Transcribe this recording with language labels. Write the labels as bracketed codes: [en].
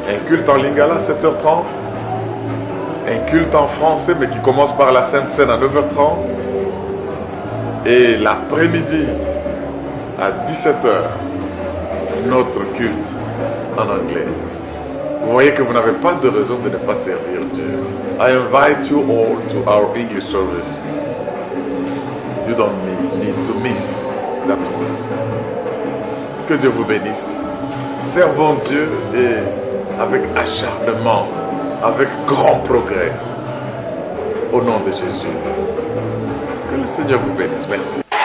[fr] Un culte en lingala, 7h30. Un culte en français, mais qui commence par la Sainte Seine à 9h30. Et l'après-midi, à 17h, notre culte en anglais. Vous voyez que vous n'avez pas de raison de ne pas servir Dieu. [en] I invite you all to our English service. You don't need to miss that one. [fr] Que Dieu vous bénisse. Servons Dieu et avec acharnement, avec grand progrès. Au nom de Jésus. Que le Seigneur vous bénisse. Merci.